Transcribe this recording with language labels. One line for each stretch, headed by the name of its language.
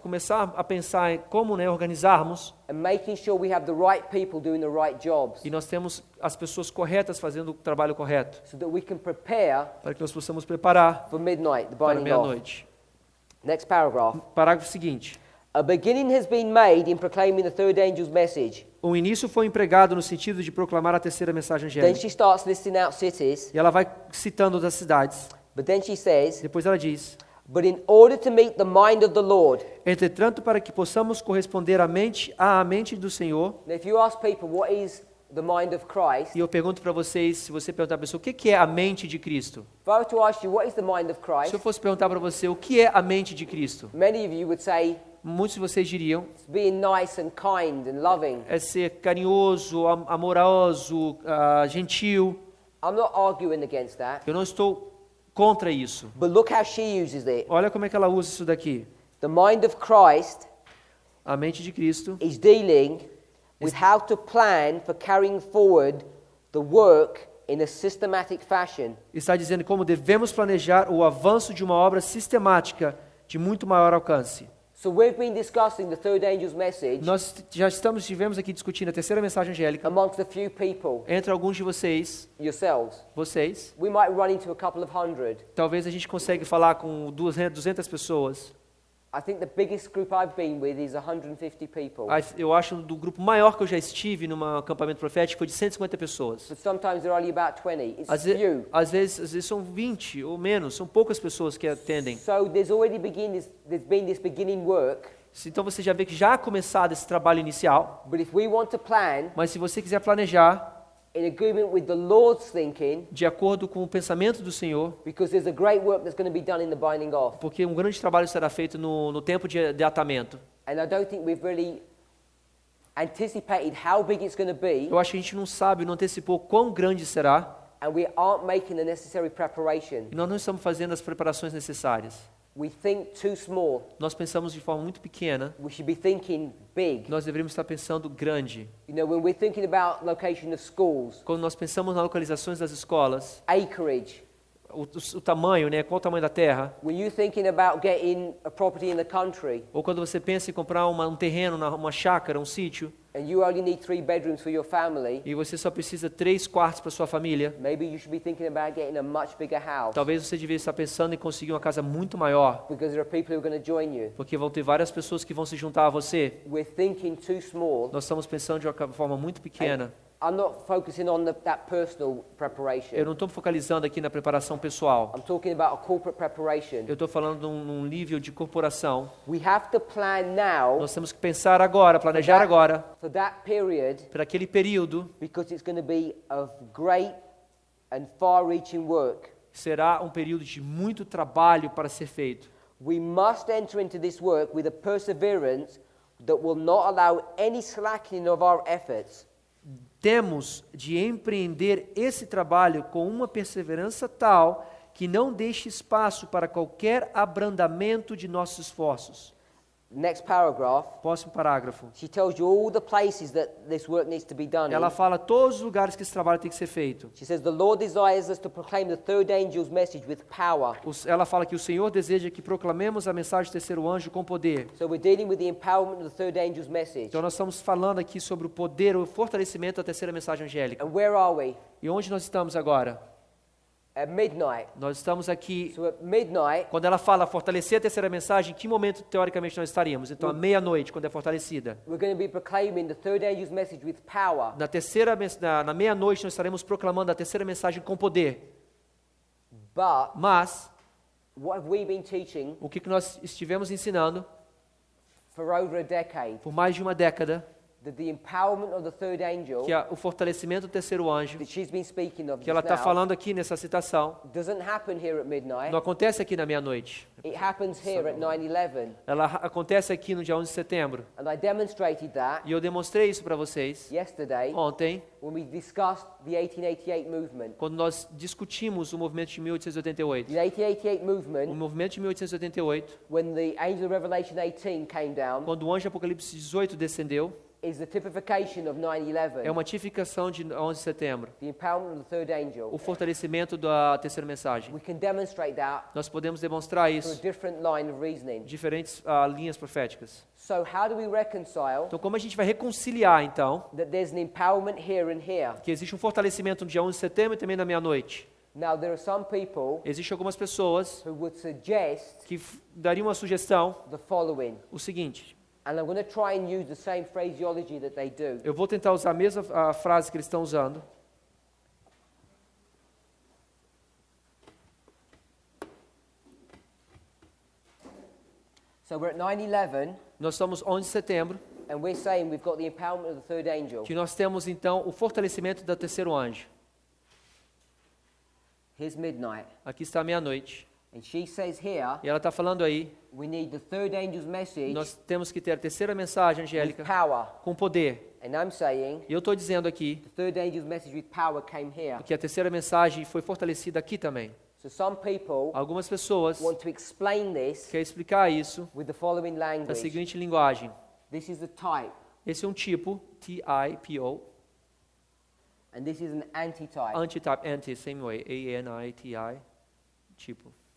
Portuguese: começar a pensar em como organizarmos,
English: and making sure we have the right people doing the right jobs,
Portuguese: e nós temos as pessoas corretas fazendo o trabalho correto,
English: so that we can prepare
Portuguese: para que nós possamos preparar
English: for midnight, the
Portuguese: para
English: binding off.
Portuguese: meia-noite.
English: Next paragraph.
Portuguese: Parágrafo seguinte.
English: A beginning has been made in proclaiming the third angel's message.
Portuguese: O início foi empregado no sentido de proclamar a terceira mensagem
English: Then
Portuguese: angélica.
English: she starts listing out cities,
Portuguese: E ela vai citando das cidades.
English: but then she says,
Portuguese: Depois ela diz:
English: but in order to meet the mind of the Lord.
Portuguese: entretanto, para que possamos corresponder à mente do Senhor.
English: Now, if you ask people what is the mind of Christ,
Portuguese: E eu pergunto para vocês, se você perguntar para a pessoa, o que é a mente de Cristo?
English: if I were to ask you what is the mind of
Portuguese: Se
English: Christ,
Portuguese: eu fosse perguntar para você, o que é a mente de Cristo?
English: many of you would say
Portuguese: Muitos de vocês diriam,
English: it's being nice and kind and loving.
Portuguese: é ser carinhoso, amoroso, gentil.
English: I'm not arguing against that,
Portuguese: Eu não estou contra isso.
English: but look how she uses it.
Portuguese: Olha como é que ela usa isso daqui.
English: The mind of Christ
Portuguese: A mente de Cristo
English: is dealing with how to plan for carrying forward the work in a systematic fashion.
Portuguese: está dizendo como devemos planejar o avanço de uma obra sistemática de muito maior alcance.
English: So we've been discussing the third angel's message
Portuguese: Nós já estivemos aqui discutindo a terceira mensagem angélica
English: amongst a few people,
Portuguese: entre alguns de vocês.
English: yourselves.
Portuguese: Vocês,
English: We might run into a couple of hundred.
Portuguese: talvez a gente consiga falar com 200 pessoas.
English: I think the biggest group I've been with is 150 people.
Portuguese: Eu acho do grupo maior que eu já estive num acampamento profético foi de 150 pessoas.
English: But sometimes there are only about 20. It's
Portuguese: Às
English: few.
Portuguese: vezes são 20 ou menos, são poucas pessoas que atendem.
English: So there's been this beginning work.
Portuguese: Então você já vê que já ha começado esse trabalho inicial,
English: But if we want to plan
Portuguese: mas se você quiser planejar
English: in agreement with the Lord's thinking,
Portuguese: de acordo com o pensamento do Senhor,
English: because there's a great work that's going to be done in the binding off.
Portuguese: porque um grande trabalho será feito no tempo de atamento.
English: And I don't think we've really anticipated how big it's going to be,
Portuguese: Eu acho que a gente não sabe, não antecipou quão grande será,
English: and we aren't making the necessary preparation.
Portuguese: e nós não estamos fazendo as preparações necessárias.
English: We think too small.
Portuguese: Nós pensamos de forma muito pequena,
English: We should be thinking big.
Portuguese: nós deveríamos estar pensando grande.
English: You know, when we're thinking about location of schools,
Portuguese: Quando nós pensamos nas localizações das escolas,
English: acreage,
Portuguese: o tamanho, né, qual o tamanho da terra,
English: when you're thinking about getting a property in the country,
Portuguese: ou quando você pensa em comprar um terreno, uma chácara, um sítio,
English: and you only need 3 bedrooms for your family,
Portuguese: e você só precisa 3 quartos para sua família,
English: maybe you should be thinking about getting a much bigger house,
Portuguese: talvez você devia estar pensando em conseguir uma casa muito maior,
English: because there are people who are going to join you.
Portuguese: porque vão ter várias pessoas que vão se juntar a você.
English: We're thinking too small.
Portuguese: Nós estamos pensando de uma forma muito pequena.
English: I'm not focusing on that personal preparation.
Portuguese: Eu não estou focalizando aqui na preparação pessoal.
English: I'm talking about a corporate preparation.
Portuguese: Eu estou falando num nível de corporação.
English: We have to plan now
Portuguese: Nós temos que pensar agora, planejar agora,
English: for that period,
Portuguese: para aquele período,
English: because it's going to be of great and far-reaching work.
Portuguese: será um período de muito trabalho para ser feito.
English: We must enter into this work with a perseverance that will not allow any slackening of our efforts.
Portuguese: Temos de empreender esse trabalho com uma perseverança tal que não deixe espaço para qualquer abrandamento de nossos esforços.
English: Next paragraph,
Portuguese: Próximo parágrafo.
English: she tells you all the places that this work needs to be done in.
Portuguese: Ela fala todos os lugares que esse trabalho tem que ser feito.
English: She says, the Lord desires us to proclaim the third angel's message with power.
Portuguese: Ela fala que o Senhor deseja que proclamemos a mensagem do terceiro anjo com poder.
English: So we're dealing with the empowerment of the third angel's message.
Portuguese: Então nós estamos falando aqui sobre o poder, o fortalecimento da terceira mensagem angélica.
English: And where are we?
Portuguese: E onde nós estamos agora?
English: At midnight.
Portuguese: Nós estamos aqui.
English: So at midnight,
Portuguese: Quando ela fala fortalecer a terceira mensagem, em que momento teoricamente nós estaríamos? Então, à meia-noite, quando é fortalecida.
English: we're going to be proclaiming the third angel's message with power.
Portuguese: Na meia-noite, nós estaremos proclamando a terceira mensagem com poder.
English: But
Portuguese: Mas,
English: what have we been teaching
Portuguese: o que nós estivemos ensinando
English: for over a decade?
Portuguese: por mais de uma década,
English: That the empowerment of the third angel
Portuguese: que é o fortalecimento do terceiro anjo,
English: that she's been speaking of
Portuguese: que ela
English: just
Portuguese: está
English: now,
Portuguese: falando aqui nessa citação,
English: doesn't happen here at midnight.
Portuguese: não acontece aqui na meia-noite.
English: It happens here at 9/11.
Portuguese: Ela acontece aqui no dia 11 de setembro.
English: And I demonstrated that
Portuguese: E eu demonstrei isso para vocês
English: yesterday
Portuguese: ontem,
English: when we discussed the 1888 movement.
Portuguese: quando nós discutimos o movimento de 1888.
English: The 1888
Portuguese: O
English: movement,
Portuguese: movimento de 1888,
English: when the angel of Revelation 18 came down,
Portuguese: quando o anjo de Apocalipse 18 descendeu,
English: is the typification of 9/11.
Portuguese: é uma tipificação de 11 de setembro.
English: The empowerment of the third angel.
Portuguese: O fortalecimento da terceira mensagem.
English: We can demonstrate that
Portuguese: Nós podemos demonstrar
English: through a
Portuguese: isso
English: different line of reasoning.
Portuguese: diferentes linhas proféticas.
English: So how do we reconcile
Portuguese: Então, como a gente vai reconciliar, então,
English: that there's an empowerment here and here?
Portuguese: que existe um fortalecimento no dia 11 de setembro e também na meia-noite?
English: Now there are some people
Portuguese: Existem algumas pessoas
English: who would suggest
Portuguese: que dariam uma sugestão,
English: the following,
Portuguese: o seguinte:
English: and I'm going to try and use the same phraseology that they do.
Portuguese: eu vou tentar usar a mesma frase que eles estão usando.
English: So we're at 9/11,
Portuguese: Nós estamos 11 de setembro,
English: and we're saying we've got the empowerment of the third angel.
Portuguese: que nós temos então o fortalecimento do terceiro anjo.
English: Here's midnight,
Portuguese: Aqui está a meia-noite.
English: and she says here
Portuguese: E ela está falando aí,
English: we need the third angel's message
Portuguese: nós temos que ter a terceira mensagem
English: with
Portuguese: angélica
English: power.
Portuguese: com poder.
English: And I'm saying
Portuguese: E eu estou dizendo aqui
English: the third angel's message with power came here.
Portuguese: que a terceira mensagem foi fortalecida aqui também.
English: So some people
Portuguese: Algumas pessoas
English: want to explain this
Portuguese: querem explicar isso
English: with the following
Portuguese: da
English: language.
Portuguese: seguinte linguagem.
English: This is a type,
Portuguese: Esse é um tipo, T-I-P-O,
English: and this is an antitype. antitype, anti, same way, A-N-I-T-I, tipo.